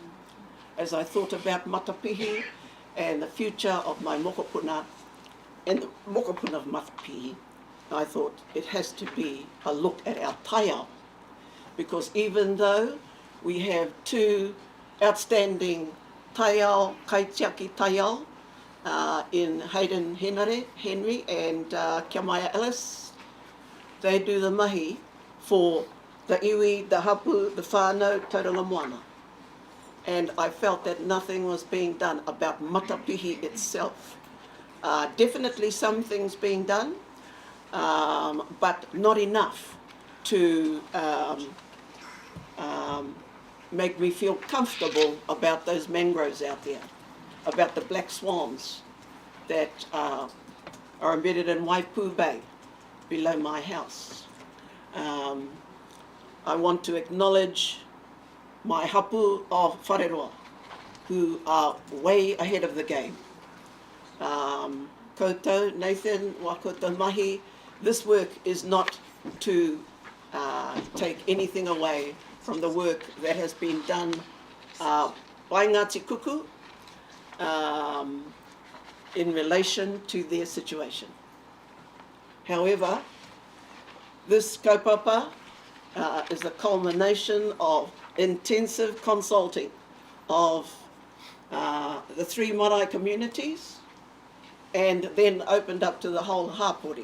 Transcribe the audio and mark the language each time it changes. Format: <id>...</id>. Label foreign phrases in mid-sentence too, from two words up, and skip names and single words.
<en>As I thought about Matapihi and the future of my mokopuna and the mokopuna of Matapihi, I thought it has to be a look at our taiao. Because even though we have two outstanding taiao,</en> <mi>kaitiaki taiao,</mi> <en>in Hayden Henry and Kia Maia Ellis, they do the mahi for the iwi, the hapu, the whānau, tauranga moana. And I felt that nothing was being done about Matapihi itself. Definitely some things being done, but not enough to make me feel comfortable about those mangroves out there, about the black swans that are embedded in Waipu Bay below my house. I want to acknowledge my hapu of Whareroa, who are way ahead of the game.</en> <mi>Koutou, Nathan, wa koutou mahi,</mi> <en>this work is not to take anything away from the work that has been done by Ngāti Kuku in relation to their situation. However, this kaupapa is a culmination of intensive consulting of the 3 marae communities, and then opened up to the whole hapori.</en>